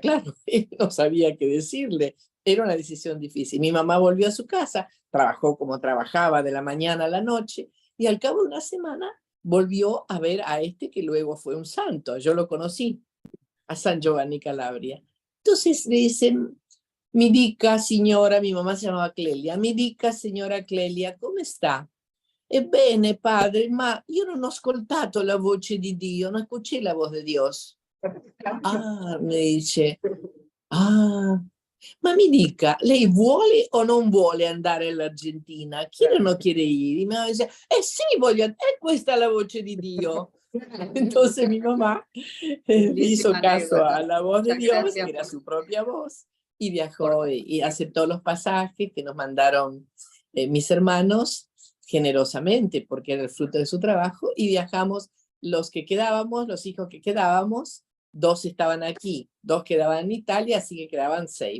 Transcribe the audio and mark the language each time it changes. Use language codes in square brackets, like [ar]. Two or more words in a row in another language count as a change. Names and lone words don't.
[es] Claro, él no sabía qué decirle, era una decisión difícil. Mi mamá volvió a su casa, trabajó como trabajaba de la mañana a la noche, y al cabo de una semana volvió a ver a este que luego fue un santo. Yo lo conocí, a San Giovanni Calabria. Entonces le dicen, [it] mi dica signora, [es] mi mamá se llamaba Clelia, [it] mi dica signora Clelia, come sta? Ebbene, padre, ma io non ho ascoltato la voce di Dio, non [es] escuché la voz de Dios. Ah, me dice, [it] ah, ma mi dica, lei vuole o non vuole andare all'Argentina? [es] Quiere o no quiere ir? Y mi mamá dice, [it] sì, voglio, questa è la voce di Dio. [es] Entonces mi mamá hizo Lindísima caso anécdota. a la voz de Muchas Dios, gracias que era por- su propia voz, y por- viajó y aceptó los pasajes que nos mandaron mis hermanos generosamente, porque era el fruto de su trabajo, y viajamos los que quedábamos, los hijos que quedábamos, 2 estaban aquí, 2 quedaban en Italia, así que quedaban 6.